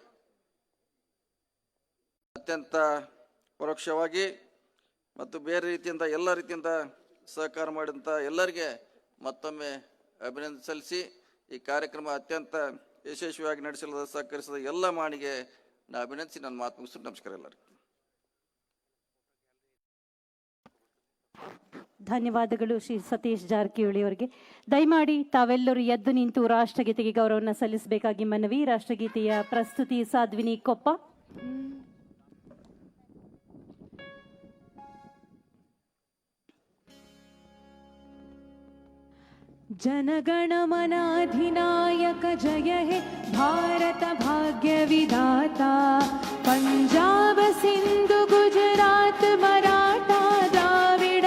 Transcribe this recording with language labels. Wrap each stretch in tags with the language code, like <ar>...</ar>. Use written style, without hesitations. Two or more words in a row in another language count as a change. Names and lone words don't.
<kn>ಅತ್ಯಂತ ಪರೋಕ್ಷವಾಗಿ ಮತ್ತು ಬೇರೆ ರೀತಿಯಿಂದ ಎಲ್ಲ ರೀತಿಯಿಂದ ಸಹಕಾರ ಮಾಡಿದಂಥ ಎಲ್ಲರಿಗೆ ಮತ್ತೊಮ್ಮೆ ಅಭಿನಂದನೆ ಸಲ್ಲಿಸಿ, ಈ ಕಾರ್ಯಕ್ರಮ ಅತ್ಯಂತ ಯಶಸ್ವಿಯಾಗಿ ನಡೆಸಲು ಸಹಕರಿಸಿದ ಎಲ್ಲ ಮಾಣಿಗೆ ನಾನು ಅಭಿನಂದಿಸಿ ನನ್ನ ಮಾತು ಮುಗಿಸ್ತೀನಿ. ನಮಸ್ಕಾರ ಎಲ್ಲರಿಗೂ. ಧನ್ಯವಾದಗಳು ಶ್ರೀ ಸತೀಶ್ ಜಾರಕಿಹೊಳಿ ಅವರಿಗೆ. ದಯಮಾಡಿ ತಾವೆಲ್ಲರೂ ಎದ್ದು ನಿಂತು ರಾಷ್ಟ್ರಗೀತೆಗೆ ಗೌರವವನ್ನು ಸಲ್ಲಿಸಬೇಕಾಗಿ ಮನವಿ. ರಾಷ್ಟ್ರಗೀತೆಯ ಪ್ರಸ್ತುತಿ ಸಾಧ್ವಿನಿ ಕೊಪ್ಪ.</kn> <bn>জনগণ মনাধিনায়ক জয় হে ভারত ভাগ্য বিধাতা, পঞ্জাব সিন্ধু গুজরাট মরাঠা দ্রাবিড়</bn>